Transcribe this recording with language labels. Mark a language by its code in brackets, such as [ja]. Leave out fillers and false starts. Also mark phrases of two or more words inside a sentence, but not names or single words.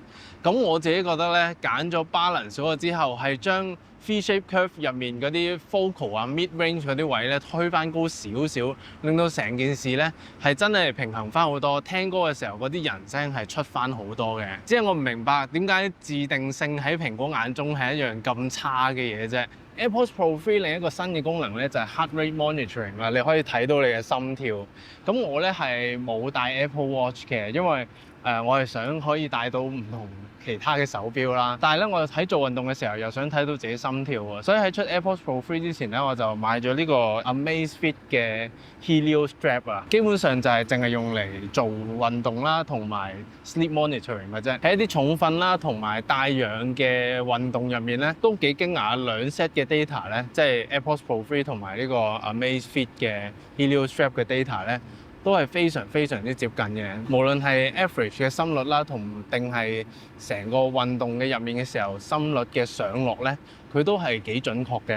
[yue] 咁我自己覺得咧，揀咗 balance 嗰個之後，係將 [en] V-shape curve [yue] 入面嗰啲 focal 啊、 [en] mid range [yue] 嗰啲位咧推返高少少，令到成件事咧係真係平衡返好多。聽歌嘅時候嗰啲人聲係出返好多嘅。即係我唔明白點解自定性喺蘋果眼中係一樣咁差嘅嘢啫。AirPods Pro 3另一個新嘅功能咧就係 [en] heart rate monitoring [yue] 啦，你可以睇到你嘅心跳。咁我咧係冇戴 Apple Watch 嘅，因為我係想可以戴到唔同其他嘅手錶啦。但係咧，我喺做運動嘅時候又想睇到自己心跳喎，所以喺出 AirPods Pro 3之前咧，我就買咗呢個 Amazfit 嘅 Helio Strap 啊。基本上就係淨係用嚟做運動啦，同埋 [en] sleep monitoring [yue] 嘅啫。喺一啲重訓啦，同埋帶氧嘅運動入面咧，都幾驚訝兩 set 嘅 data 咧，即係 AirPods Pro 3同埋呢個 Amazfit 嘅 Helio Strap 嘅 data 咧，都係非常之接近嘅。無論係 average 嘅心率啦，定係成個運動嘅入面嘅時候心率嘅上落咧，佢都係幾準確嘅。